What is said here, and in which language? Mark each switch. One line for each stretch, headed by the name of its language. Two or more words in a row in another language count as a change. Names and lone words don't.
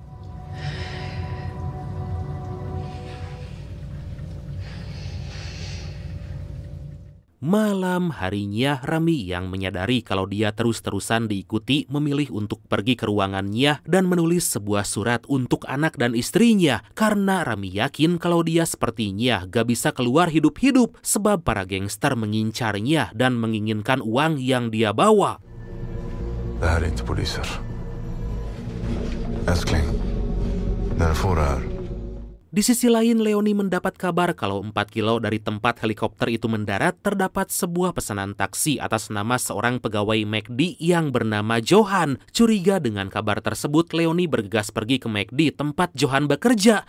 Indonesian: Malam harinya, Rami yang menyadari kalau dia terus-terusan diikuti memilih untuk pergi ke ruangannya dan menulis sebuah surat untuk anak dan istrinya karena Rami yakin kalau dia sepertinya gak bisa keluar hidup-hidup sebab para gangster mengincarnya dan menginginkan uang yang dia bawa.
Swedish: Det här är inte poliser. Älskling, när får det här?
Indonesian: Di sisi lain, Leoni mendapat kabar kalau 4 kilo dari tempat helikopter itu mendarat terdapat sebuah pesanan taksi atas nama seorang pegawai McD yang bernama Johan. Curiga dengan kabar tersebut, Leoni bergegas pergi ke McD tempat Johan bekerja.